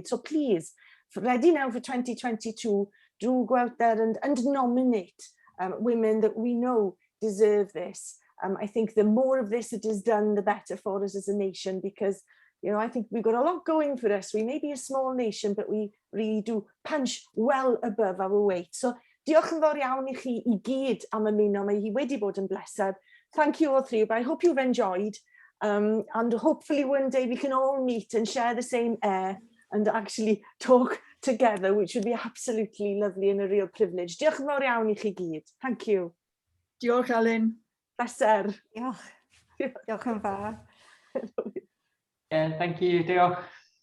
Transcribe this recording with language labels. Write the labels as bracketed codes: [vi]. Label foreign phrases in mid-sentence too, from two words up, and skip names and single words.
[en] So please, ready now for 2022, do go out there and nominate women that we know deserve this. I think the more of this it is done, the better for us as a nation, because I think we've got a lot going for us. We may be a small nation, but we really do punch well above our weight. [cy] So diolch yn fawr iawn I chi I gyd am ymuno, mae hi wedi bod yn bleser. [en] Thank you all three, but I hope you've enjoyed. And hopefully one day we can all meet and share the same air and actually talk together, which would be absolutely lovely and a real privilege. [cy] Diolch yn fawr iawn I chi gyd. [en] Thank you. [cy] Diolch, Elin. Bleser. Diolch. Diolch yn fawr. [en] Yeah, thank you, [cy] diolch.